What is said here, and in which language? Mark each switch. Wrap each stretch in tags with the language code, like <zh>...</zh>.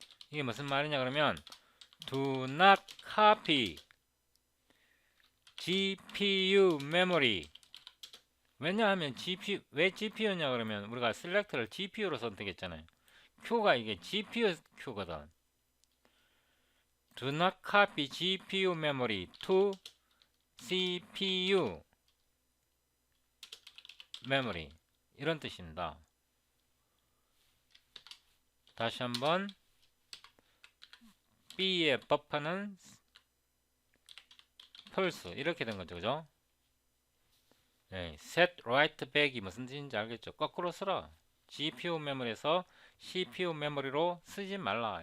<ko>이게 무슨 말이냐 그러면</ko> <en>do not copy GPU memory.</en> <ko>왜냐하면 왜 GPU냐 그러면 우리가 select를 GPU로 선택했잖아요. Q가 이게 GPU Q거든.</ko> <en>Do not copy GPU memory to CPU memory.</en> <ko>이런 뜻입니다. 다시 한번 B의 버퍼는 false 이렇게 된 거죠. 그죠? 네, set write back이 무슨 뜻인지 알겠죠? 거꾸로 쓰라. GPU 메모리에서 CPU 메모리로 쓰지 말라.</ko>